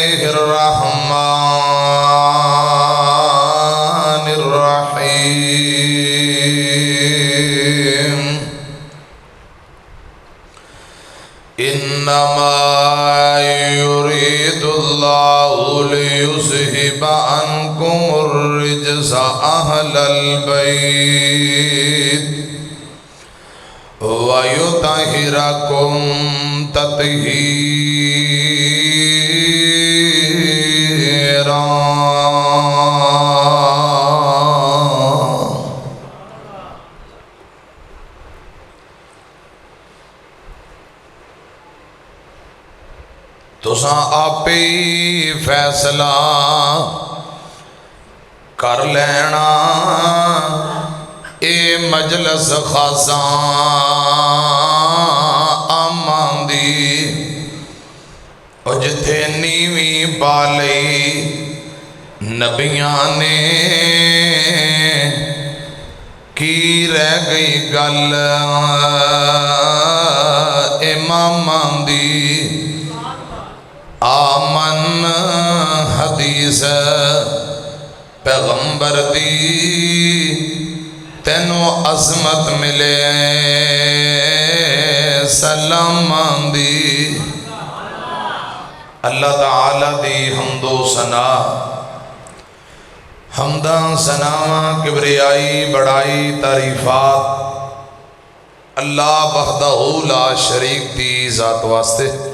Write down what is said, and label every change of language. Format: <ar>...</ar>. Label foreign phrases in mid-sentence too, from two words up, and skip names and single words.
<ar>الرحمن الرحيم إنما يريد الله ليذهب عنكم الرجس أهل البيت ويطهركم تطهيرا</ar> <pa>تساں آپ ہی فیصلہ کر لینا اے مجلس خاصاں آماں دی اور جتھے نیویں پالی نبیاں نے کی رہ گئی گل اماماں دی آمن حدیث پیغمبر دی تینو عظمت ملے سلام دی اللہ تعالیٰ دی حمد و ثنا حمداں ثناواں کبریائی بڑائی تعریفات</pa> <ar>اللہ وحدہ لا شریک</ar> <pa>دی ذات واسطے</pa>